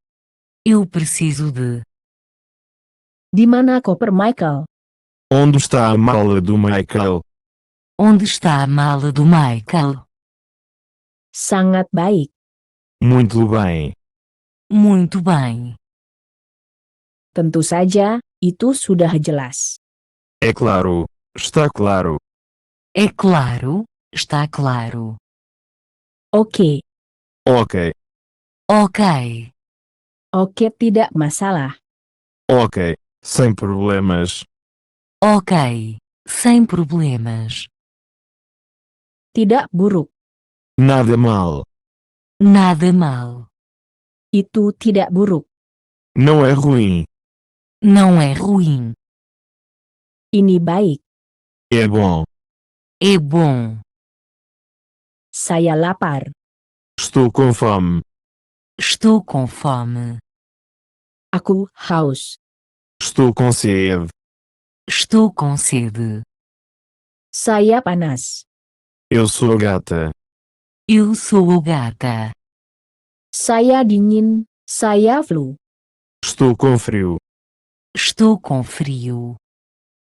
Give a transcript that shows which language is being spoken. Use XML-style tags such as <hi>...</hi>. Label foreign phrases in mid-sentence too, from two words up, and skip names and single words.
<pt>Eu preciso de.</pt> <id>Di mana koper Michael?</id> <pt>Onde está a mala do Michael? Onde está a mala do Michael?</pt> <id>Sangat baik.</id> <pt>Muito bem. Muito bem.</pt> <id>Tentu saja, itu sudah jelas.</id> <pt>É claro. Está claro. É claro, está claro.</pt> <id>Oke.</id> <pt>Ok. Ok.</pt> <id>Oke, tidak masalah.</id> <pt>Ok. Sem problemas. Ok. Sem problemas.</pt> <id>Tidak buruk.</id> <pt>Nada mal. Nada mal.</pt> <id>Itu tidak buruk.</id> <pt>Não é ruim. Não é ruim.</pt> <id>Ini baik.</id> <pt>É bom. É bom.</pt> <id>Saya lapar.</id> <pt>Estou com fome. Estou com fome.</pt> <id>Aku haus.</id> <pt>Estou com sede. Estou com sede.</pt> <id>Saya panas.</id> <pt>Eu sou gata. Eu sou gata.</pt> <id>Saya dingin. Saya flu.</id> <pt>Estou com frio. Estou com frio.</pt>